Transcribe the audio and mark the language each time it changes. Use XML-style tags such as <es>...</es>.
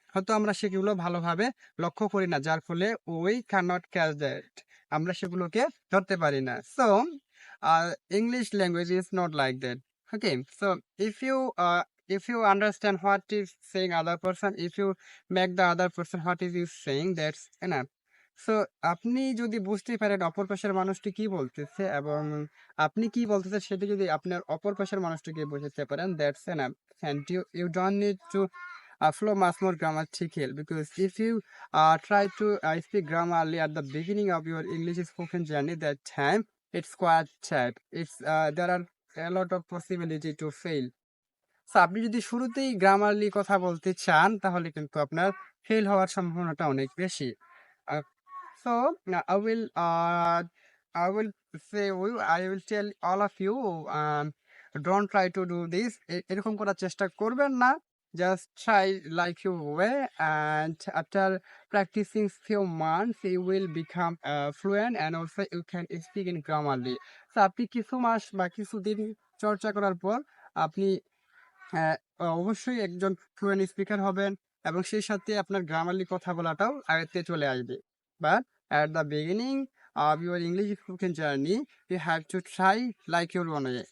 <bn>হয়তো আমরা সেগুলো ভালোভাবে লক্ষ্য করি না, যার ফলে</bn> <en>we cannot catch that,</en> <bn>আমরা সেগুলোকে ধরতে পারি না।</bn> <en>So English language is not like that. Okay, so if you understand what is saying other person, if you make the other person what is he saying, that's enough.</en> <bn>So আপনি যদি বুঝতে পারেন অপর পাশের মানুষটি কি বলতেছে এবং আপনি কি বলতেছেন, সেটা যদি আপনার অপর পাশের মানুষটিকে বুঝাতে পারেন,</bn> <en>That's enough. And you don't need to flow much more grammatical, because if you try to speak grammarly at the beginning of your English spoken journey, that time it's quite sad. It's there are a lot of possibility to fail.</en> <bn>So আপনি যদি শুরুতেই Grammarly কথা বলতে চান, তাহলে কিন্তু আপনার fail হওয়ার সম্ভাবনাটা অনেক বেশি।</bn> <en>Uh, so I will I will tell all of you, don't try to do this.</en> <bn>এরকম করার চেষ্টা করবেন না।</bn> <en>Just try like your way, and after practicing few months, you will become fluent, and also you can speak in grammarly.</en> <bn>So আপনি কিছু মাস বা কিছুদিন চর্চা করার পর আপনি হ্যাঁ, অবশ্যই একজন ফ্লুয়েন্ট স্পিকার হবেন এবং সেই সাথে আপনার গ্রামারলি কথা বলাটাও আয়ত্তে চলে আসবে।</bn> <en>But at the beginning of your English spoken journey, you have to try like your own way.</en>